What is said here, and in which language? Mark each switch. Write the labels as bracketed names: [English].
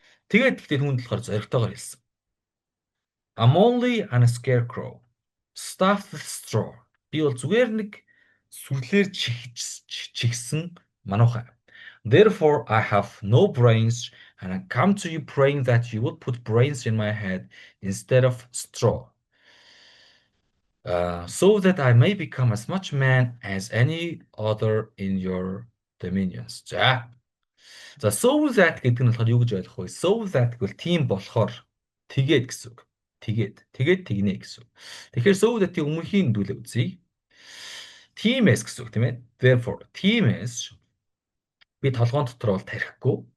[Mongolian] Тэгээд гэхдээ хүн болохоор зоригтойгоор хэлсэн. [English] I'm only a scarecrow. Stuffed with straw. [Mongolian] Би бол зүгээр нэг сүрлээр чигсэн мануухай. [English] Therefore I have no brains and I come to you praying that you would put brains in my head instead of straw. So that I may become as much man as any other in your dominions. [Mongolian] За so that гэдэг нь болохоор юу гэж ойлгох вэ? So that гэвэл тийм болохоор тэгээд гэсэн үг. Тэгээд тэгнэ гэсэн үг. Тэгэхээр so that-ийн өмнөхийн дүлээ үзье. Тиймээс гэсэн үг тийм ээ. Therefore тиймээс би толгоон дотор бол тарихгүй.